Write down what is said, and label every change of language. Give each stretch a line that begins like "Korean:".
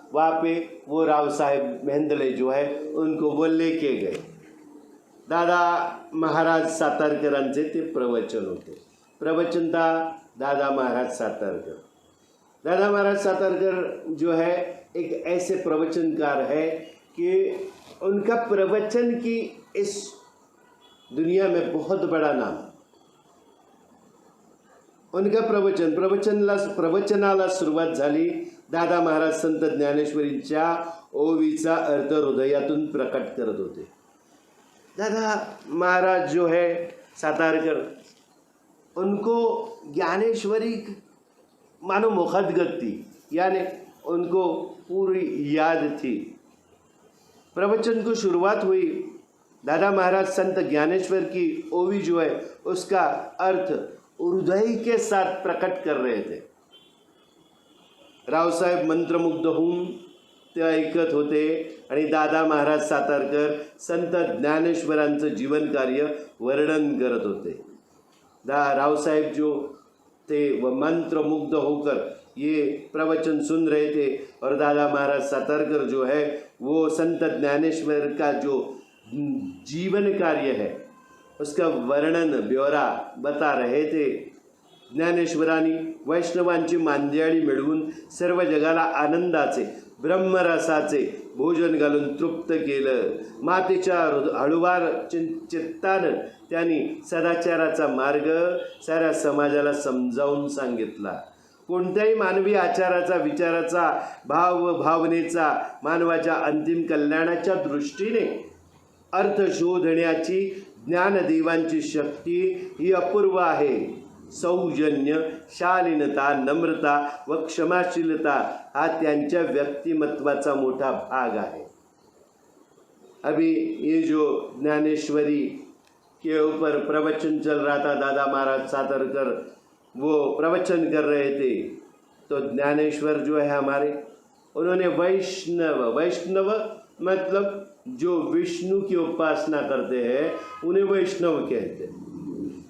Hindi: वहाँ पे वो राव साहेब मेहंदळे जो है उनको वो लेके गए।
Marathi: दादा महाराज सातारकरांचे ते प्रवचन होते।
Hindi: प्रवचन था दादा महाराज सातारकर। दादा महाराज सातारकर जो है एक ऐसे प्रवचनकार है कि उनका प्रवचन की इस दुनिया में बहुत बड़ा नाम।
Marathi: उनका प्रवचनाला सुरुवात झाली। दादा महाराज संत ज्ञानेश्वरींच्या ओवीचा अर्थ हृदयातून प्रकट करत होते।
Hindi: दादा महाराज जो है सातारकर, उनको ज्ञानेश्वरी मानो मुखदगत थी, यानी उनको पूरी याद थी। प्रवचन को शुरुआत हुई, दादा महाराज संत ज्ञानेश्वर की ओवी जो है उसका अर्थ हृदय के साथ प्रकट कर रहे थे।
Marathi: रावसाहेब मंत्रमुग्ध होऊन ते ऐकत होते आणि दादा महाराज सातारकर संत ज्ञानेश्वरांचं जीवन कार्य वर्णन करत होते।
Hindi: रावसाहेब जो थे वह मंत्रमुग्ध होकर ये प्रवचन सुन रहे थे और दादा महाराज सातारकर जो है वो संत ज्ञानेश्वर का जो जीवन कार्य है उसका वर्णन ब्यौरा बता रहे थे।
Marathi: ज्ञानेश्वरांनी वैष्णवांची मांदियाळी मिळवून सर्व जगाला आनंदाचे ब्रह्मरसाचे भोजन घालून तृप्त केलं। मातेच्या हळुवार चित्तानं त्यांनी सदाचाराचा मार्ग साऱ्या समाजाला समजावून सांगितला। कोणत्याही मानवी आचाराचा विचाराचा भावनेचा मानवाच्या अंतिम कल्याणाच्या दृष्टीने अर्थ शोधण्याची ज्ञानदेवांची शक्ती ही अपूर्व आहे। सौजन्य, शालीनता, नम्रता व क्षमाशीलता हा त्यांच्या व्यक्तिमत्वाचा मोठा भाग आहे।
Hindi: अभी ये जो ज्ञानेश्वरी के ऊपर प्रवचन चल रहा था, दादा महाराज सातरकर वो प्रवचन कर रहे थे, तो ज्ञानेश्वर जो है हमारे, उन्होंने वैष्णव मतलब जो विष्णु की उपासना करते हैं उन्हें वैष्णव कहते हैं।